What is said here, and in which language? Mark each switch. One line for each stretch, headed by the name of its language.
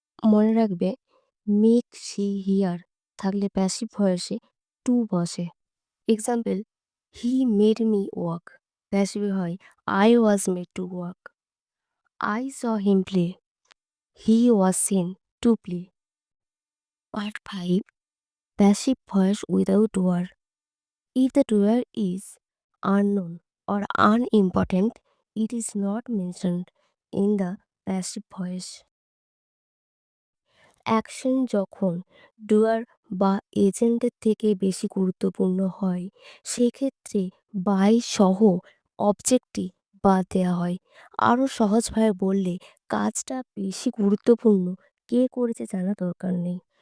Bangla: মনে রাখবে make C here থাকলে প্যাসিভ ভয়েসে টু বসে।
English: Example, he made me walk.
Bangla: প্যাসিভে হয়
English: I was made to walk. I saw him play. He was seen to play. Part five, passive voice without war. If the doer is unknown or unimportant, it is not mentioned in the passive voice.
Bangla: Action যখন ডুয়ার বা এজেন্টের থেকে বেশি গুরুত্বপূর্ণ হয় সেক্ষেত্রে by সহ অবজেক্টটি বাদ দেওয়া হয়। আরও সহজভাবে বললে কাজটা বেশি গুরুত্বপূর্ণ কে করেছে জানা দরকার নেই।